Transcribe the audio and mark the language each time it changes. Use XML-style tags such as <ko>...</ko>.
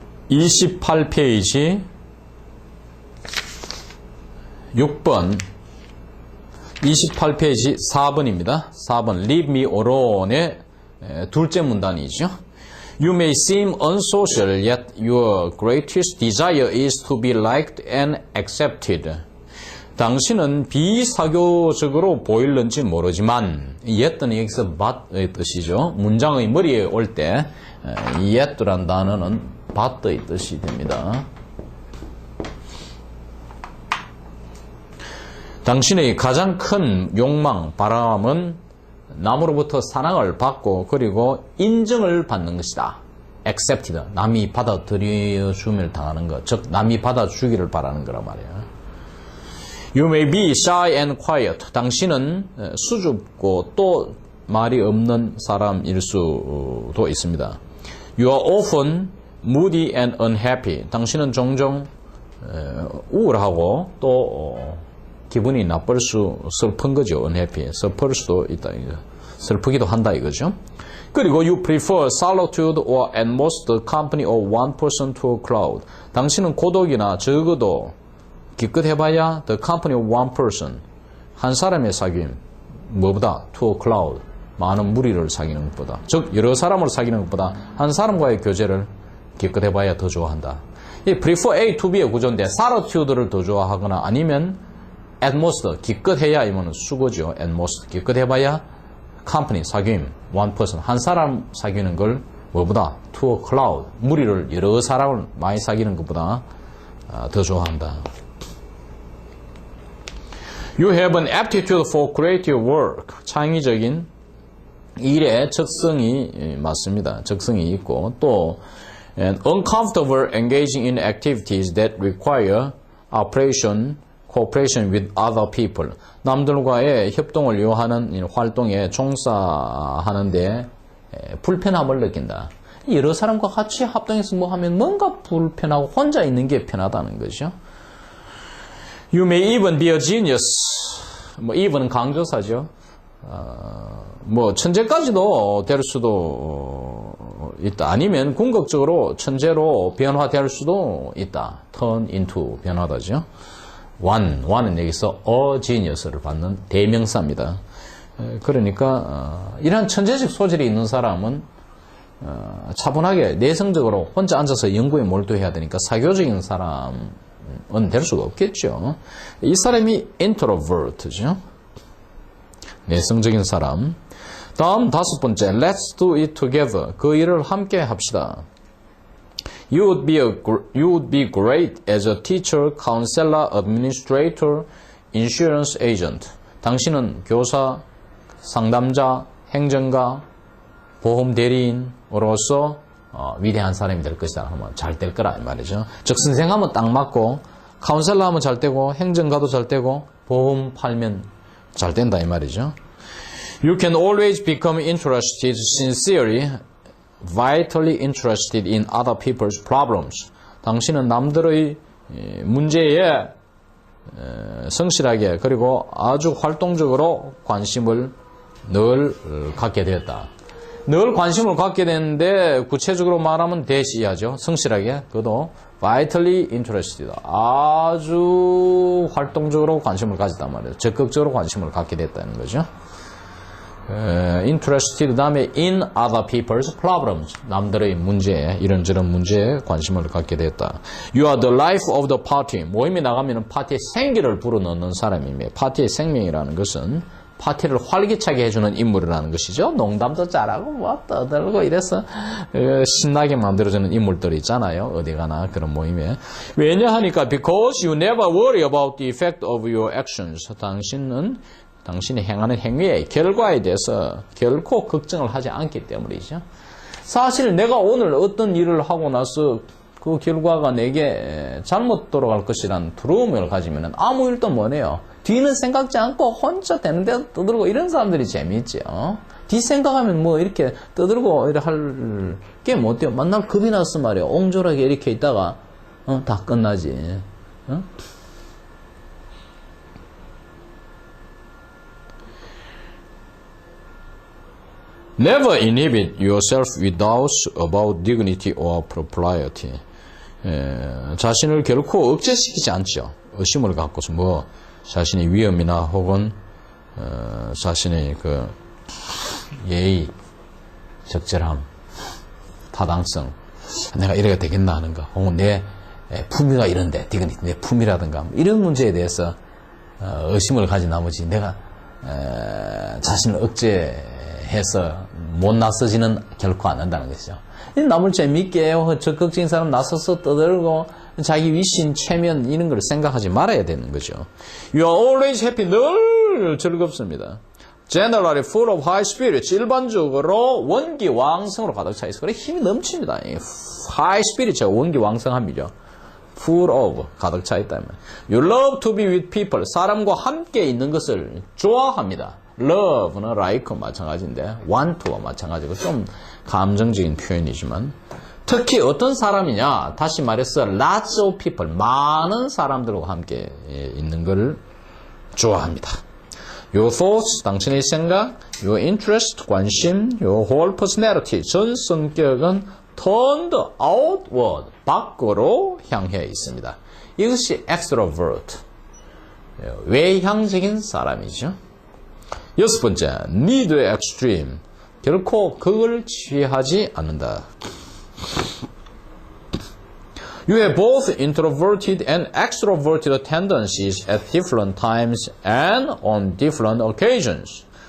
<ko>28페이지 6번 28페이지 4번입니다. 4번</ko> <en>Leave me alone</en> <ko>의 둘째 문단이죠.</ko> <en>You may seem unsocial, yet your greatest desire is to be liked and accepted.</en> <ko>당신은 비사교적으로 보일는지 모르지만 yet는 여기서 but의 뜻이죠. 문장의 머리에 올 때 yet란 단어는 but의 뜻이 됩니다. 당신의 가장 큰 욕망, 바람은 남으로부터 사랑을 받고 그리고 인정을 받는 것이다. accepted, 남이 받아들여줌을 당하는 것, 즉 남이 받아주기를 바라는 거란 말이에요.</ko> <en>You may be shy and quiet.</en> <ko>당신은 수줍고 또 말이 없는 사람일 수도 있습니다.</ko> <en>You are often moody and unhappy.</en> <ko>당신은 종종 우울하고 또 기분이 나쁠 슬픈 거죠. unhappy. 슬플 수도 있다. 슬프기도 한다 이거죠. 그리고</ko> <en>you prefer solitude or at most the company of one person to a crowd.</en> <ko>당신은 고독이나 적어도 기껏해봐야</ko> <en>the company of one person.</en> <ko>한 사람의 사귐. 뭐보다</ko> <en>to a crowd.</en> <ko>많은 무리를 사귀는 것보다. 즉 여러 사람을 사귀는 것보다 한 사람과의 교제를 기껏해봐야 더 좋아한다. 이</ko> <en>prefer A to B</en> <ko>의 구조인데 solitude를 더 좋아하거나 아니면</ko> <en>at most,</en> <ko>기껏해야 이거는 수고죠.</ko> <en>at most,</en> <ko>기껏해봐야 company, 사귐,</ko> <en>one person,</en> <ko>한 사람 사귀는 걸 뭐보다</ko> <en>to a crowd,</en> <ko>무리를 여러 사람을 많이 사귀는 것보다 더 좋아한다.</ko> <en>You have an aptitude for creative work.</en> <ko>창의적인 일에 적성이 맞습니다. 적성이 있고 또</ko> <en>and uncomfortable engaging in activities that require cooperation with other people.</en> <ko>남들과의 협동을 요하는 활동에 종사하는데 불편함을 느낀다. 여러 사람과 같이 합동해서 뭐 하면 뭔가 불편하고 혼자 있는 게 편하다는 거죠.</ko> <en>You may even be a genius.</en> <ko>뭐 even은 강조사죠. 뭐 천재까지도 될 수도 있다. 아니면 궁극적으로 천재로 변화될 수도 있다. turn into 변화다죠. one은 여기서 a genius를 받는 대명사입니다. 그러니까 이런 천재적 소질이 있는 사람은 차분하게 내성적으로 혼자 앉아서 연구에 몰두해야 되니까 사교적인 사람은 될 수가 없겠죠. 이 사람이 introvert죠. 내성적인 사람. 다음 다섯 번째,</ko> <en>let's do it together.</en> <ko>그 일을 함께 합시다.</ko> <en>You would be great as a teacher, counselor, administrator, insurance agent.</en> <ko>당신은 교사, 상담자, 행정가, 보험 대리인으로서 위대한 사람이 될 것이다. 하면 잘 될 거라 이 말이죠. 즉 선생하면 딱 맞고, 카운셀러 하면 잘 되고, 행정가도 잘 되고, 보험 팔면 잘 된다 이 말이죠.</ko> <en>You can always become interested sincerely, vitally interested in other people's problems.</en> <ko>당신은 남들의 문제에 성실하게 그리고 아주 활동적으로 관심을 늘 갖게 되었다. 늘 관심을 갖게 되는데 구체적으로 말하면 대시하죠. 성실하게. 그것도</ko> <en>vitally interested.</en> <ko>아주 활동적으로 관심을 가졌단 말이에요. 적극적으로 관심을 갖게 됐다는 거죠. interested 다음에</ko> <en>in other people's problems.</en> <ko>남들의 문제에 이런저런 문제에 관심을 갖게 됐다.</ko> <en>You are the life of the party.</en> <ko>모임에 나가면 파티에 생기를 불어넣는 사람입니다. 파티의 생명이라는 것은 파티를 활기차게 해주는 인물이라는 것이죠. 농담도 잘하고 뭐 떠들고 이래서 신나게 만들어주는 인물들이 있잖아요. 어디 가나 그런 모임에. 왜냐하니까</ko> <en>because you never worry about the effect of your actions.</en> <ko>당신이 행하는 행위의 결과에 대해서 결코 걱정을 하지 않기 때문이죠. 사실 내가 오늘 어떤 일을 하고 나서 그 결과가 내게 잘못 돌아갈 것이라는 두려움을 가지면 아무 일도 못해요. 뒤는 생각지 않고 혼자 되는 대로 떠들고 이런 사람들이 재미있죠. 뒤 생각하면 뭐 이렇게 떠들고 이렇게 할 게 못 돼요. 만날 겁이 났어 말이에요. 옹졸하게 이렇게 있다가 다 끝나지.</ko> <en>Never inhibit yourself with doubts about dignity or propriety.</en> <ko>자신을 결코 억제시키지 않죠. 의심을 갖고서 뭐 자신의 위험이나 혹은 자신의 그 예의, 적절함, 타당성, 내가 이래야 되겠나 하는가, 혹은 내 품위가 이런데, 디그니티, 내 품위라든가 이런 문제에 대해서 의심을 가진 나머지 내가 자신을 억제해서 못 나서지는 결코 않는다는 것이죠. 남을 재밌게 적극적인 사람 나서서 떠들고 자기 위신, 체면 이런 걸 생각하지 말아야 되는 거죠.</ko> <en>You are always happy.</en> <ko>늘 즐겁습니다.</ko> <en>Generally full of high spirits.</en> <ko>일반적으로 원기왕성으로 가득 차 있어. 그래 힘이 넘칩니다.</ko> <en>High spirits,</en> <ko>원기왕성함이죠.</ko> <en>Full of,</en> <ko>가득 차 있다면.</ko> <en>You love to be with people.</en> <ko>사람과 함께 있는 것을 좋아합니다. Love는 like 마찬가지인데 want to와 마찬가지고 좀 감정적인 표현이지만 특히 어떤 사람이냐, 다시 말해서</ko> <en>lots of people,</en> <ko>많은 사람들과 함께 있는 걸 좋아합니다.</ko> <en>Your thoughts,</en> <ko>당신의 생각,</ko> <en>your interest, 관심, your whole personality,</en> <ko>전 성격은</ko> <en>turned outward,</en> <ko>밖으로 향해 있습니다. 이것이 extrovert, 외향적인 사람이죠. 여섯 번째,</ko> <en>need extreme,</en> <ko>결코 극을 취하지 않는다.</ko> <en>You have both introverted and extroverted tendencies at different times and on different occasions.</en>